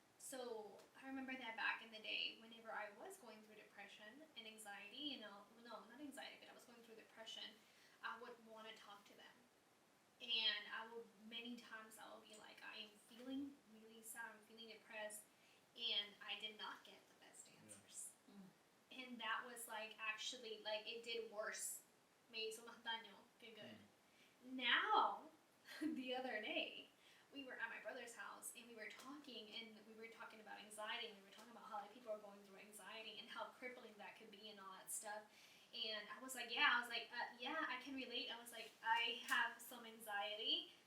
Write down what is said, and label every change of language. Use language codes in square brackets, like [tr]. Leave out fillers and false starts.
[en] So I remember that back in the day, whenever I was going through depression and anxiety, no, not anxiety, but I was going through depression, I would want to talk to them. And many times I would be like, I am feeling really sad, I'm feeling depressed, and I did not get the best answers. Yeah. And that was like, actually, like, it did worse. [es] Me hizo más daño que [en] good. Now, the other day, we were at my brother's house, and we were talking about anxiety, and we were talking about how like, people are going through anxiety and how crippling that could be and all that stuff. And I was like, yeah, I can relate. I was like, I have some anxiety.